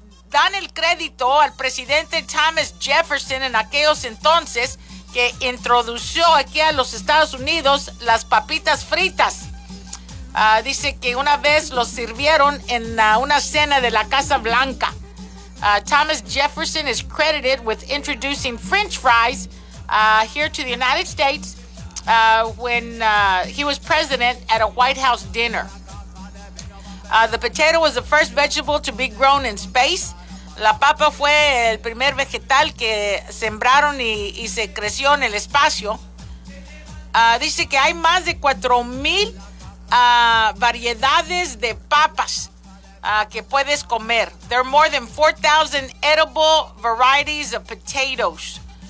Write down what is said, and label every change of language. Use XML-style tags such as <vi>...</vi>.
<es>Dan el crédito al presidente Thomas Jefferson en aquellos entonces que introdujo aquí a los Estados Unidos las papitas fritas. Dice que una vez los sirvieron en una cena de la Casa Blanca.</es> <en>Thomas Jefferson is credited with introducing French fries here to the United States when he was president at a White House dinner. The potato was the first vegetable to be grown in space.</en> <es>La papa fue el primer vegetal que sembraron y se creció en el espacio. Dice que hay más de 4,000 variedades de papas que puedes comer.</es> <en>There are more than 4,000 edible varieties of potatoes.</en>